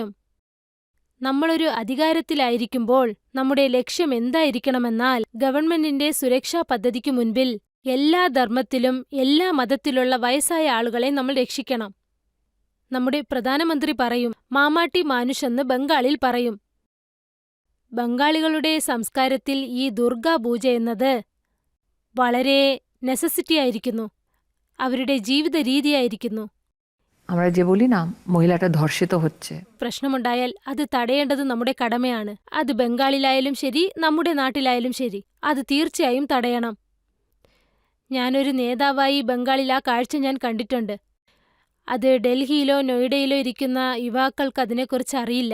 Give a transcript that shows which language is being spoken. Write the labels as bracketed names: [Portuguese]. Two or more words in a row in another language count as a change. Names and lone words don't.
[Malayalam] നമ്മളൊരു അധികാരത്തിലായിരിക്കുമ്പോൾ നമ്മുടെ ലക്ഷ്യം എന്തായിരിക്കണമെന്നാൽ ഗവൺമെന്റിന്റെ സുരക്ഷാ പദ്ധതിക്കു മുൻപിൽ എല്ലാ ധർമ്മത്തിലും എല്ലാ മതത്തിലുള്ള വയസ്സായ ആളുകളെ നമ്മൾ രക്ഷിക്കണം. നമ്മുടെ പ്രധാനമന്ത്രി പറയും [Bangla] মা মাটি মানুষ [Malayalam] എന്ന് ബംഗാളിൽ പറയും. ബംഗാളികളുടെ സംസ്കാരത്തിൽ ഈ ദുർഗാപൂജ എന്നത് വളരെ നെസസിറ്റിയായിരിക്കുന്നു, അവരുടെ ജീവിത രീതിയായിരിക്കുന്നു. [Bangla] আমরা যে বলি না মহিলাটা ধর্ষিত হচ্ছে, [Malayalam] പ്രശ്നമുണ്ടായാൽ അത് തടയേണ്ടത് നമ്മുടെ കടമയാണ്. അത് ബംഗാളിലായാലും ശരി, നമ്മുടെ നാട്ടിലായാലും ശരി, അത് തീർച്ചയായും തടയണം. ഞാനൊരു നേതാവായി ബംഗാളിൽ ആ കാഴ്ച ഞാൻ കണ്ടിട്ടുണ്ട്. അത് ഡൽഹിയിലോ നോയിഡയിലോ ഇരിക്കുന്ന യുവാക്കൾക്ക് അതിനെക്കുറിച്ച് അറിയില്ല.